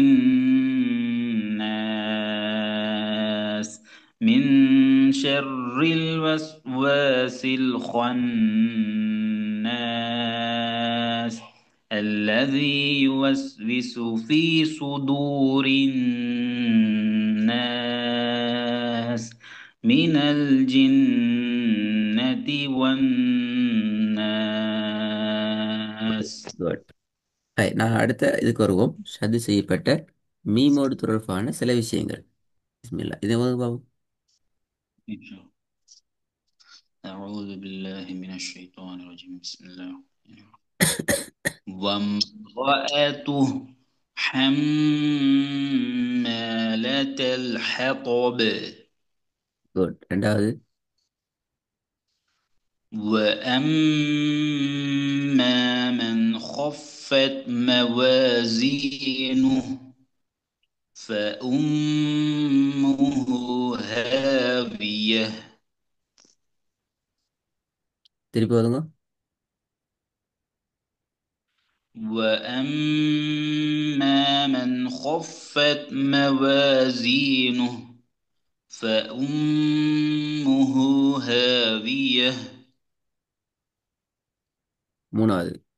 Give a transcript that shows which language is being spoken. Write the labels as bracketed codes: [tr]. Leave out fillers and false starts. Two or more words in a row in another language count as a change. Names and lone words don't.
[ar] الناس، من شر الوسواس الخناس، الذي يوسوس في صدور الناس من الجنة والناس. [ta] குட். நான் அடுத்த இதுக்கு வருவோம். சதி செய்யப்பட்ட மீமோடு தொடர்பான சில விஷயங்கள். பிஸ்மில்லா. இது வந்து பாப்போம். [ar] أعوذ بالله من الشيطان الرجيم. بسم الله الرحمن الرحيم. وامرأته حمالة الحطب، [ta] குட். ரெண்டாவது. [ar] وأما من خفت موازينه فأمه هاوية، [ta] திருப்பி வருங்க. [ar] وأما من خفت موازينه فأمه هاوية، [ta] மூணாவது.